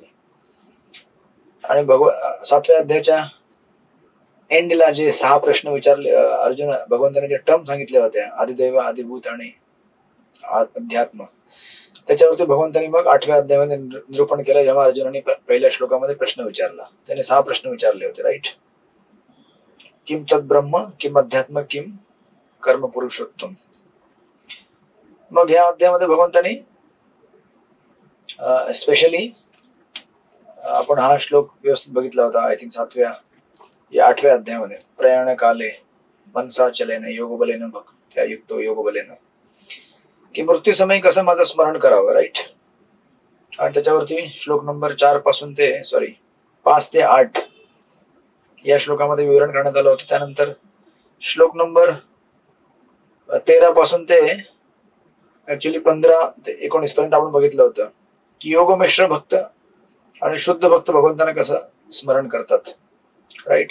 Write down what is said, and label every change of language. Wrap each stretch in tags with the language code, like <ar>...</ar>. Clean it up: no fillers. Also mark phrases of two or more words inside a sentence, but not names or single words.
<mr>आणि 7व्या अध्यायाच्या एंडला जे 6 प्रश्न विचारले अर्जुन, भगवंताने जे टर्म सांगितल्या होत्या, आदिदैव, आदिभूत आणि अध्यात्म, त्याच्यावरती भगवंतांनी मग 8व्या अध्यायामध्ये निरूपण केलं. जेव्हा अर्जुनाने पहिल्या श्लोकामध्ये प्रश्न विचारला, त्याने 6 प्रश्न विचारले होते, राईट?</mr> <sa>किम तद ब्रह्म, किम अध्यात्म, किम कर्म पुरुषोत्तम.</sa> <mr>मग ह्या अध्यायामध्ये भगवंतांनी स्पेशली आपण हा श्लोक व्यवस्थित बघितला होता,</mr> <en>I think</en> <mr>7व्या या 8व्या अध्यायामध्ये,</mr> <sa>प्रयाण काले मनसा चलेन योगबलेन भक्त्या युक्तो योगबलेन,</sa> <mr>की मृत्यू समय कसं माझं स्मरण करावं, राईट? आणि त्याच्यावरती श्लोक नंबर 4 पासून ते 5 ते 8 या श्लोकामध्ये विवरण करण्यात आलं होतं. त्यानंतर श्लोक नंबर 13 पासून ते ऍक्च्युली 15 ते 19 पर्यंत आपण बघितलं होतं की योगमिश्र भक्त आणि शुद्ध भक्त भगवंतांना कसं स्मरण करतात, राईट?</mr>